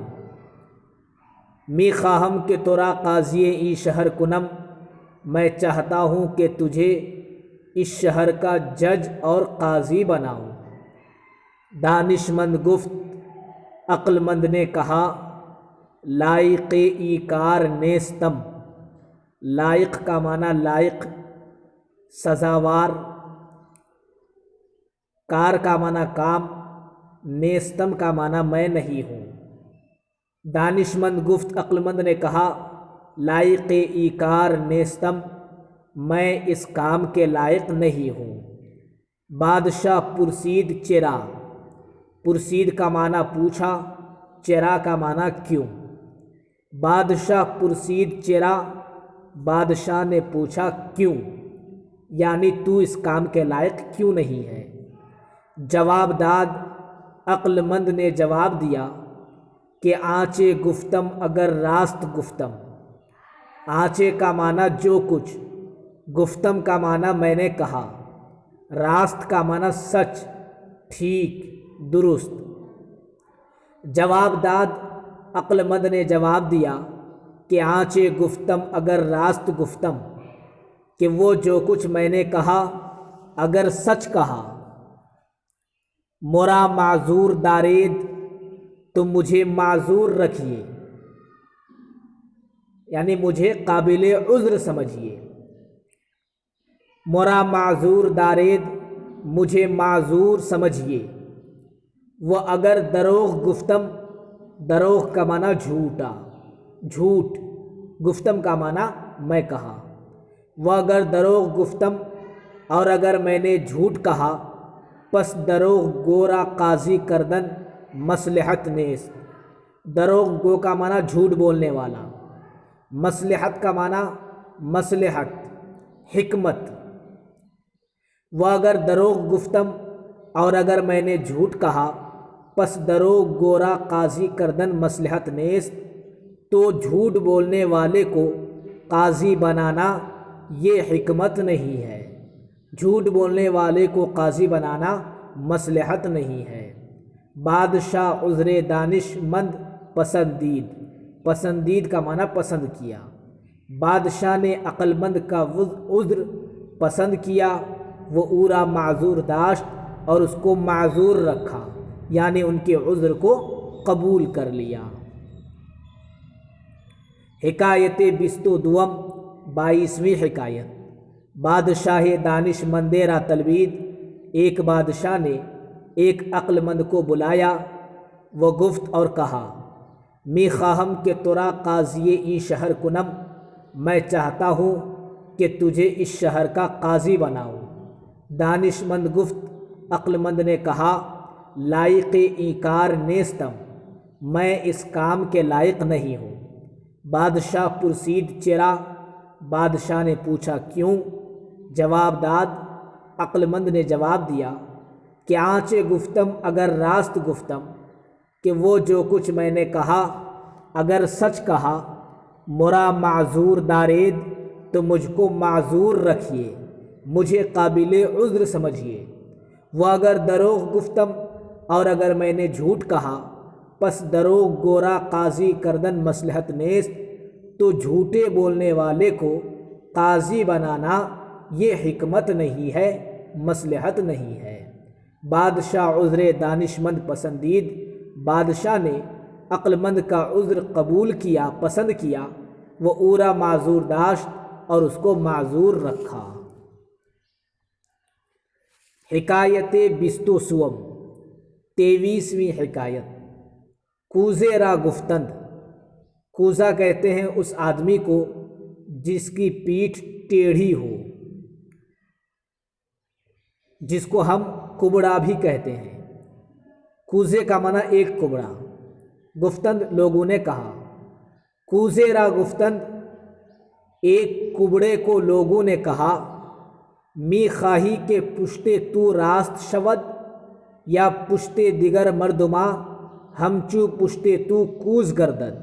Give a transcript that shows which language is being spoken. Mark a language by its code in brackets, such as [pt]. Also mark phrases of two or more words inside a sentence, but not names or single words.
[fa] می خواہم کہ ترا قاضی این شہر کنم، [ur] میں چاہتا ہوں کہ تجھے اس شہر کا جج اور قاضی بناؤں۔ [fa] دانش مند گفت، [ur] عقل مند نے کہا، [fa] لائق ای کار نیستم۔ [ur] لائق کا معنی لائق، سزاوار، کار کا معنی کام، نیستم کا معنی میں نہیں ہوں۔ [fa] دانش مند گفت، [ur] عقل مند نے کہا، [fa] لائق ای کار نیستم، [ur] میں اس کام کے لائق نہیں ہوں۔ [fa] بادشاہ پرسید چرا۔ [ur] پرسید کا معنی پوچھا، چرا کا معنی کیوں۔ [fa] بادشاہ پرسید چرا، [ur] بادشاہ نے پوچھا کیوں، یعنی تو اس کام کے لائق کیوں نہیں ہے۔ [fa] جواب داد، [ur] عقل مند نے جواب دیا کہ [fa] آنچے گفتم اگر راست گفتم۔ [ur] آنچے کا معنی جو کچھ، گفتم کا معنی میں نے کہا، راست کا معنی سچ، ٹھیک، درست۔ [fa] جواب داد، [ur] عقل مند نے جواب دیا کہ [fa] آنچے گفتم اگر راست گفتم، [ur] کہ وہ جو کچھ میں نے کہا اگر سچ کہا۔ [fa] مورا معذور دارید، [ur] تو مجھے معذور رکھیے، یعنی مجھے قابل عذر سمجھیے۔ [fa] مورا معذور دارید، [ur] مجھے معذور سمجھیے۔ [fa] وہ اگر دروغ گفتم، [ur] دروغ کا معنی جھوٹا، جھوٹ، گفتم کا معنی میں کہا۔ [fa] وہ اگر دروغ گفتم [ur] اور اگر میں نے جھوٹ کہا، [fa] پس دروغ گورا قاضی کردن مصلحت نیست۔ [ur] دروغ گو کا معنی جھوٹ بولنے والا، مصلحت کا معنی مصلحت، حکمت۔ [fa] وہ اگر دروغ گفتم [ur] اور اگر میں نے جھوٹ کہا، [fa] پس دروغ گورا قاضی کردن مصلحت نیست، [ur] تو جھوٹ بولنے والے کو قاضی بنانا یہ حکمت نہیں ہے۔ جھوٹ بولنے والے کو قاضی بنانا مصلحت نہیں ہے۔ [fa] بادشاہ عذر دانش مند پسندید۔ [ur] پسندید کا معنی پسند کیا۔ بادشاہ نے عقل مند کا عذر پسند کیا، [fa] وہ اورا معذور داشت [ur] اور اس کو معذور رکھا، یعنی ان کے عذر کو قبول کر لیا۔ [fa] حکایت بیست و دوم [ur] 22ویں حکایت۔ [fa] بادشاہ دانش مندے را تلبید۔ [ur] ایک بادشاہ نے ایک عقل مند کو بلایا، [fa] وہ گفت [ur] اور کہا، [fa] می خواہم کہ ترا قاضی این شہر کنم، [ur] میں چاہتا ہوں کہ تجھے اس شہر کا قاضی بناؤں۔ [fa] دانش مند گفت، [ur] عقل مند نے کہا، [fa] لائق این کار نیستم، [ur] میں اس کام کے لائق نہیں ہوں۔ [fa] بادشاہ پرسید چرا، [ur] بادشاہ نے پوچھا کیوں۔ [fa] جواب داد، [ur] عقل مند نے جواب دیا کہ [fa] آنچے گفتم اگر راست گفتم، [ur] کہ وہ جو کچھ میں نے کہا اگر سچ کہا۔ [fa] مورا معذور دارید، [ur] تو مجھ کو معذور رکھیے، مجھے قابل عذر سمجھیے۔ [fa] وہ اگر دروغ گفتم [ur] اور اگر میں نے جھوٹ کہا، [fa] پس دروغ گورا قاضی کردن مصلحت نیست، [ur] تو جھوٹے بولنے والے کو قاضی بنانا یہ حکمت نہیں ہے، مصلحت نہیں ہے۔ [fa] بادشاہ عذر دانشمند پسندید، [ur] بادشاہ نے عقل مند کا عذر قبول کیا، پسند کیا، [fa] وہ اورا معذور داشت [ur] اور اس کو معذور رکھا۔ [fa] حکایت بیست و سوم، [ur] 23ویں حکایت۔ [fa] کوزے را گفتند، [ur] کوزہ کہتے ہیں اس آدمی کو جس کی پیٹھ ٹیڑھی ہو، جس کو ہم کبڑا بھی کہتے ہیں۔ کوزے کا معنی ایک کبڑا۔ [fa] گفتند [ur] لوگوں نے کہا، [fa] کوزے را گفتند [ur] ایک کبڑے کو لوگوں نے کہا، [fa] می خواہی کے پشتے تو راست شود یا پشتے دیگر مردما ہمچو پشتے تو کوز گردد۔